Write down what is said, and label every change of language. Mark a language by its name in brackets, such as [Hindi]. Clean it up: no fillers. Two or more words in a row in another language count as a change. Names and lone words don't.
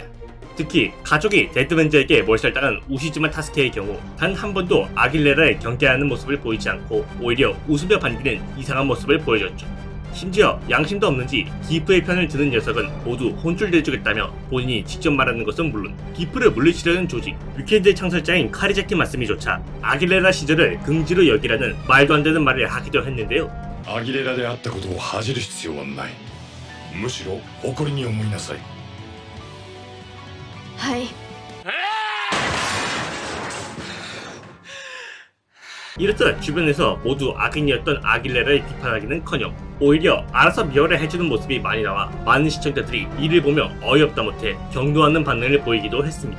[Korean] 특히 가족이 데드맨즈에게 몰살당한 우시즈마 타스케의 경우 단 한 번도 아길레라에 경계하는 모습을 보이지 않고 오히려 웃으며 반기는 이상한 모습을 보여줬죠. 심지어 양심도 없는지 기프의 편을 드는 녀석은 모두 혼쭐내주겠다며 본인이 직접 말하는 것은 물론 기프를 물리치려는 조직 위켄드의 창설자인 카리자키 마스미조차 아길레라 시절을 긍지로 여기라는 말도 안 되는 말을 하기도 했는데요. [Japanese] アギレラであったことを恥じる必要はない。むしろ誇りに思いなさい。はい。 [Korean] 이렇듯 주변에서 모두 악인이었던 아길레라를 비판하기는커녕 오히려 알아서 미화를 해주는 모습이 많이 나와 많은 시청자들이 이를 보며 어이없다 못해 경도하는 반응을 보이기도 했습니다.